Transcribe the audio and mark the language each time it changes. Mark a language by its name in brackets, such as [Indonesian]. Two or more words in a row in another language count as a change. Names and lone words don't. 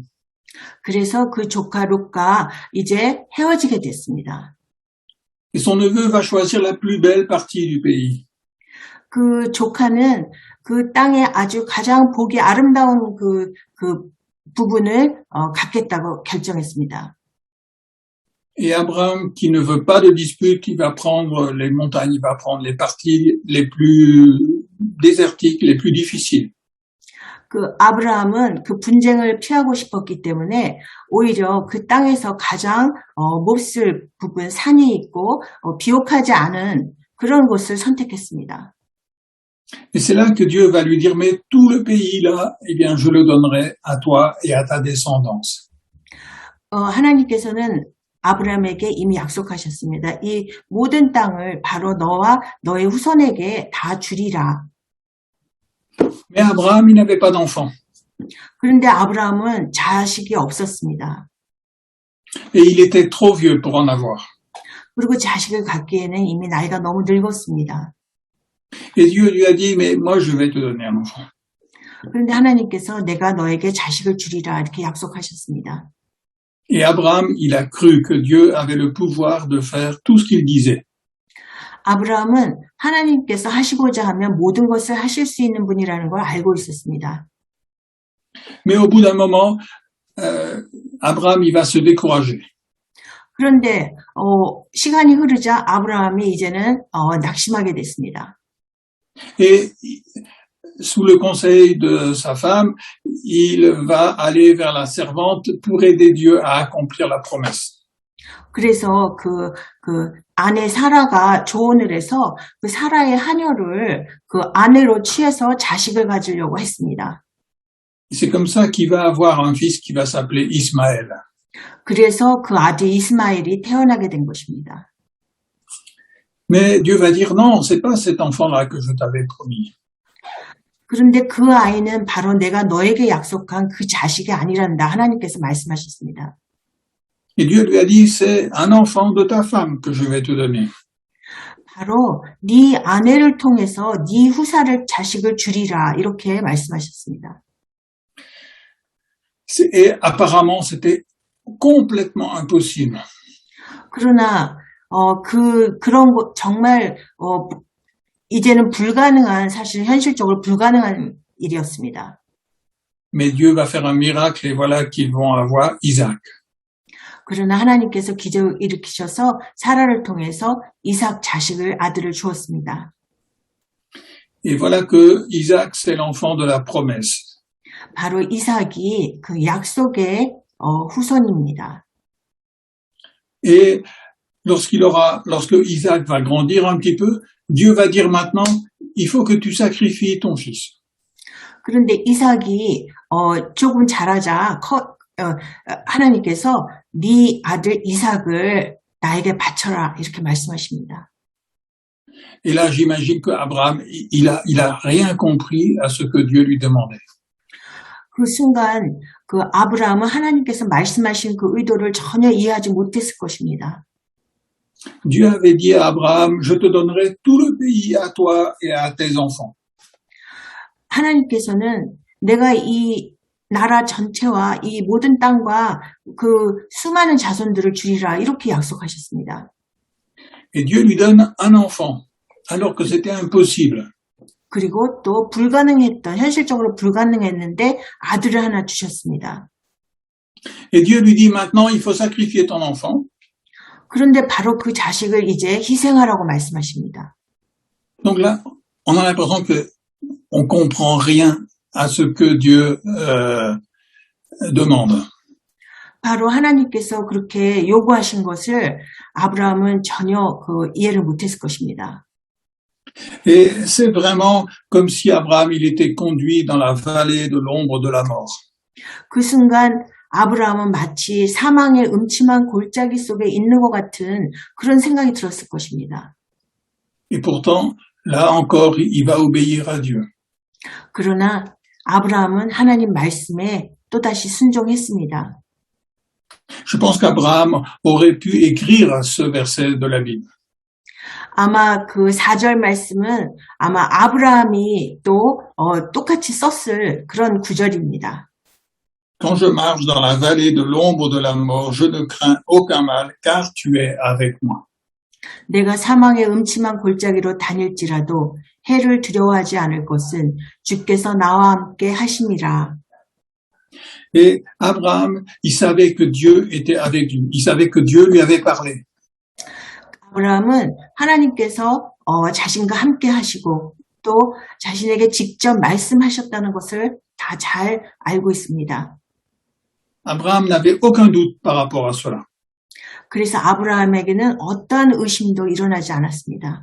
[Korean] 그래서 그 조카 롯과 이제 헤어지게 됐습니다. [French] Et son neveu va choisir la plus belle partie du pays. [Korean] 그 조카는 그 땅의 아주 가장 보기 아름다운 그 부분을 갖겠다고 결정했습니다. [French] Et Abraham, qui ne veut pas de dispute, il va prendre les montagnes, il va prendre les parties les plus désertiques, les plus difficiles. [Korean] 그 아브라함은 그 분쟁을 피하고 싶었기 때문에 오히려 그 땅에서 가장 몹쓸 부분, 산이 있고 비옥하지 않은 그런 곳을 선택했습니다. [French] Et c'est là que Dieu va lui dire, mais tout le pays là, eh bien, je le donnerai à toi et à ta descendance. [Korean] 하나님께서는 아브라함에게 이미 약속하셨습니다. 이 모든 땅을 바로 너와 너의 후손에게 다 주리라. [French] Mais Abraham, il n'avait pas d'enfant. [Korean] 그런데 아브라함은 자식이 없었습니다. [French] Et il était trop vieux pour en avoir. [Korean] 그리고 자식을 갖기에는 이미 나이가 너무 늙었습니다. [French] Et Dieu lui a dit, mais moi je vais te donner un enfant. [Korean] 그런데 하나님께서 내가 너에게 자식을 주리라 이렇게 약속하셨습니다. [French] Et Abraham, il a cru que Dieu avait le pouvoir de faire tout ce qu'il disait. [Korean] 아브라함은 하나님께서 하시고자 하면 모든 것을 하실 수 있는 분이라는 걸 알고 있었습니다. [French] Mais au bout d'un moment, Abraham, il va se décourager. [Korean] 그런데 시간이 흐르자 아브라함이 이제는 낙심하게 됐습니다. [French] Et sous le conseil de sa femme, il va aller vers la servante pour aider Dieu à accomplir la promesse. [Korean] 그래서 그 아내 사라가 조언을 해서 그 사라의 하녀를 그 아내로 취해서 자식을 가지려고 했습니다. [French] C'est comme ça qu'il va avoir un fils qui va s'appeler Ismaël. [Korean] 그래서 그 아들 이스마엘이 태어나게 된 것입니다. [French] Mais Dieu va dire non, c'est pas cet enfant-là que je t'avais promis. [Korean] 그런데 그 아이는 바로 내가 너에게 약속한 그 자식이 아니란다. 하나님께서 말씀하셨습니다. [French] Et Dieu lui a dit, c'est un enfant de ta femme que je vais te donner. [Korean] 바로 네 아내를 통해서 네 후사를 자식을 주리라 이렇게 말씀하셨습니다. [French] Et apparemment, c'était complètement impossible. [Korean] 그러나 그런 거 정말 이제는 불가능한 사실 현실적으로 불가능한 일이었습니다. [French] Mais Dieu va faire un miracle et voilà qu'ils vont avoir Isaac. [Korean] 그러나 하나님께서 기적을 일으키셔서 사라를 통해서 이삭 자식을 아들을 주었습니다. [French] Et voilà que Isaac, c'est l'enfant de la promesse. [Korean] 바로 이삭이 그 약속의 후손입니다. [French] Et lorsque Isaac va grandir un petit peu, Dieu va dire maintenant, il faut que tu sacrifies ton fils. [Korean] 그런데 이삭이 조금 자라자 하나님께서 네 아들 이삭을 나에게 바쳐라 이렇게 말씀하십니다. [French] Et là, j'imagine que Abraham, il a rien compris à ce que Dieu lui demandait. [Korean] 그 순간 그 아브라함은 하나님께서 말씀하신 그 의도를 전혀 이해하지 못했을 것입니다. [French] Dieu avait dit à Abraham, je te donnerai tout le pays à toi et à tes enfants. [Korean] 하나님께서는 내가 이 나라 전체와 이 모든 땅과 그 수많은 자손들을 주리라 이렇게 약속하셨습니다. [French] Et Dieu lui donne un enfant, alors que c'était impossible. [Korean] 그리고 또 현실적으로 불가능했는데 아들을 하나 주셨습니다. [French] Et Dieu lui dit maintenant, il faut sacrifier ton enfant. [Korean] 그런데 바로 그 자식을 이제 희생하라고 말씀하십니다. [French] Donc là, on a l'impression que on comprend rien à ce que Dieu demande. [Korean] 바로 하나님께서 그렇게 요구하신 것을 아브라함은 전혀 이해를 못했을 것입니다. [French] Et c'est vraiment comme si Abraham, il était conduit dans la vallée de l'ombre de la mort. [Korean] 그 순간 아브라함은 마치 사망의 음침한 골짜기 속에 있는 것 같은 그런 생각이 들었을 것입니다. [French] Et pourtant, là encore, il va obéir à Dieu. [Korean] 그러나 아브라함은 하나님 말씀에 또다시 순종했습니다. [French] Je pense qu'Abraham aurait pu écrire ce verset de la Bible. [Korean] 아마 그 4절 말씀은 아마 아브라함이 또 똑같이 썼을 그런 구절입니다. [French] Quand je marche dans la vallée de l'ombre de la mort, je ne crains aucun mal, car tu es avec moi. [Korean] 내가 사망의 음침한 골짜기로 다닐지라도 해를 두려워하지 않을 것은 주께서 나와 함께 하심이라. [French] Et Abraham, il savait que Dieu était avec lui. Il savait que Dieu lui avait parlé. [Korean] 아브라함은 하나님께서 자신과 함께 하시고 또 자신에게 직접 말씀하셨다는 것을 다 잘 알고 있습니다. [French] Abraham n'avait aucun doute par rapport à cela. [Korean] 그래서 아브라함에게는 어떠한 의심도 일어나지 않았습니다.